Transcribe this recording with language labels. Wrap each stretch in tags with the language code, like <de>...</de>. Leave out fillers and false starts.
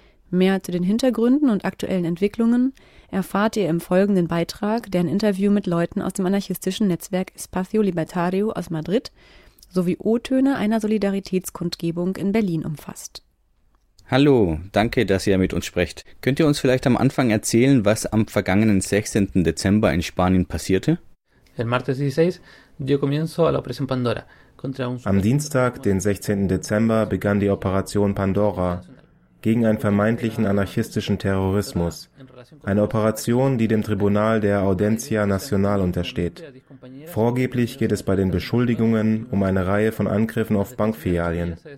<de>Mehr zu den Hintergründen und aktuellen Entwicklungen erfahrt ihr im folgenden Beitrag, der ein Interview mit Leuten aus dem anarchistischen Netzwerk Espacio Libertario aus Madrid sowie O-Töne einer Solidaritätskundgebung in Berlin umfasst. Hallo, danke, dass ihr mit uns sprecht. Könnt ihr uns vielleicht am Anfang erzählen, was am vergangenen 16. Dezember in Spanien passierte?</de> <es>El martes 16 dio comienzo a la Operación Pandora.</es> <de>Am Dienstag, den 16. Dezember, begann die Operation Pandora gegen einen vermeintlichen anarchistischen Terrorismus. Eine Operation, die dem Tribunal der Audiencia Nacional untersteht. Vorgeblich geht es bei den Beschuldigungen um eine Reihe von Angriffen auf Bankfilialen.</de>